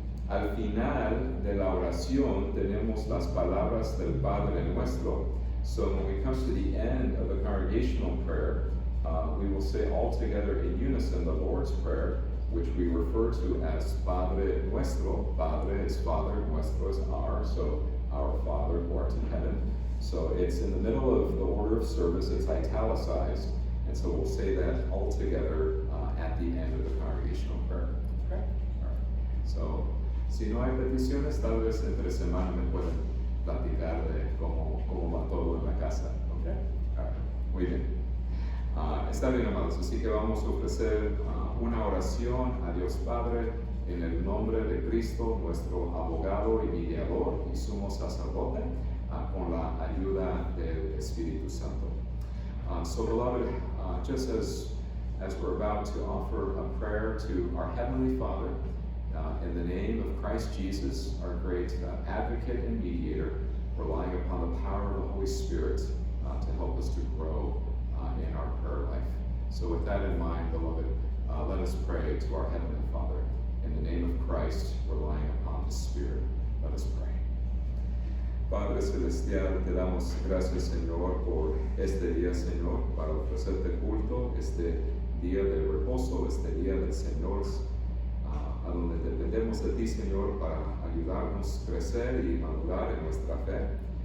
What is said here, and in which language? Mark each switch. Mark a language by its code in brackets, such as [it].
[es] Al final de la oración tenemos las palabras del Padre Nuestro. [en] So when we come to the end of the congregational prayer, we will say all together in unison the Lord's Prayer, which we refer to as Padre Nuestro. Padre is Father, Nuestro is our, so our Father who art in heaven. So it's in the middle of the order of service, it's italicized, and so we'll say that all together at the end of the congregational prayer. Okay? All right. [es] So, si no hay peticiones, tal vez entre semana me pueden platicar de cómo va todo en la casa. [en] Okay? All right. [es] Muy bien. Está bien, amados, así que vamos a ofrecer una oración a Dios Padre en el nombre de Cristo, nuestro abogado y mediador y sumo sacerdote, con la ayuda del Espíritu Santo. [en] So, beloved, just as we're about to offer a prayer to our Heavenly Father, in the name of Christ Jesus, our great advocate and mediator, relying upon the power of the Holy Spirit to help us to grow in our prayer life. So with that in mind, beloved, let us pray to our Heavenly Father. In the name of Christ, relying upon the Spirit, let us pray. [es] Padre Celestial, te damos gracias, Señor, por este día, Señor, para ofrecerte culto, este día del reposo, este día del Señor, a donde dependemos de ti, Señor, para ayudarnos a crecer y madurar en nuestra fe.